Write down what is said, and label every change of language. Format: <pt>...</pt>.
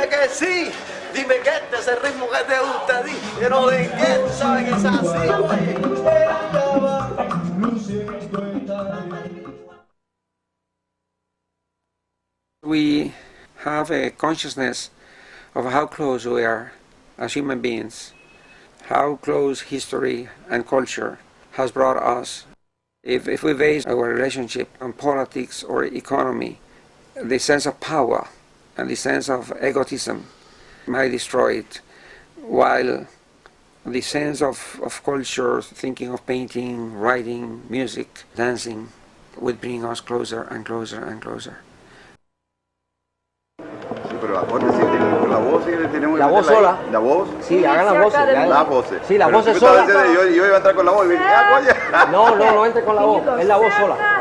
<es>Sí, dime que este es el ritmo que te gusta a ti. Yo no de qué, tú sabes que es así.</es> <en>We have a consciousness of how close we are as human beings, how close history and culture has brought us. If we base our relationship on politics or economy, the sense of power and the sense of egotism might destroy it, while the sense of culture, thinking of painting, writing, music, dancing, would bring us closer and closer and closer.</en> <es>Sí, pero acuérdense, la voz tenemos la voz sola. La voz. Sí, hagan las voces. Las voces. Sí, la voz es sola. sola. Yo iba a entrar con la voz y me dije, coña. No entre con la voz, es la voz sola.</es>